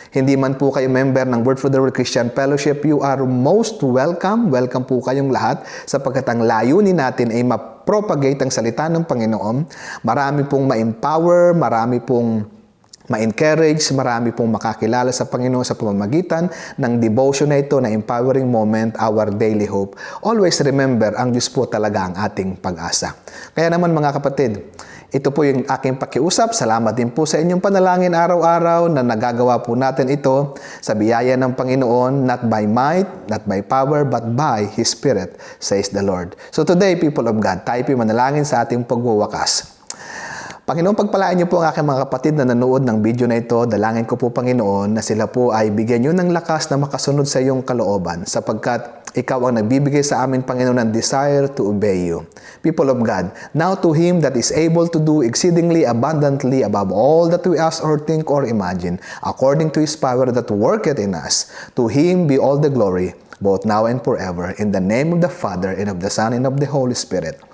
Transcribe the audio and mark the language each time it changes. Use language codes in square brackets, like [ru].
[tl] Hindi man po kayo member ng Word for the World Christian Fellowship, [en] you are most welcome. [tl] Welcome po kayong lahat sapagkat ang layunin natin ay ma-propagate ang salita ng Panginoon. Marami pong ma-empower, marami pong ma-encourage, marami pong makakilala sa Panginoon sa pamamagitan ng devotion na ito na Empowering Moment, Our Daily Hope. [en] Always remember, [tl] ang Diyos po talaga ang ating pag-asa. Kaya naman mga kapatid, ito po yung aking pakiusap. Salamat din po sa inyong panalangin araw-araw na nagagawa po natin ito sa biyaya ng Panginoon, [en] not by might, not by power, but by His Spirit, says the Lord. So today, people of God, [tl] tayo po manalangin sa ating pagwawakas. Panginoon, pagpalain niyo po ang aking mga kapatid na nanood ng video na ito. Dalangin ko po, Panginoon, na sila po ay bigyan niyo ng lakas na makasunod sa iyong kalooban sapagkat ikaw ang nagbibigay sa amin, Panginoon, ng [en] desire to obey you. People of God, now to Him that is able to do exceedingly abundantly above all that we ask or think or imagine, according to His power that worketh in us, to Him be all the glory, both now and forever, in the name of the Father, and of the Son, and of the Holy Spirit.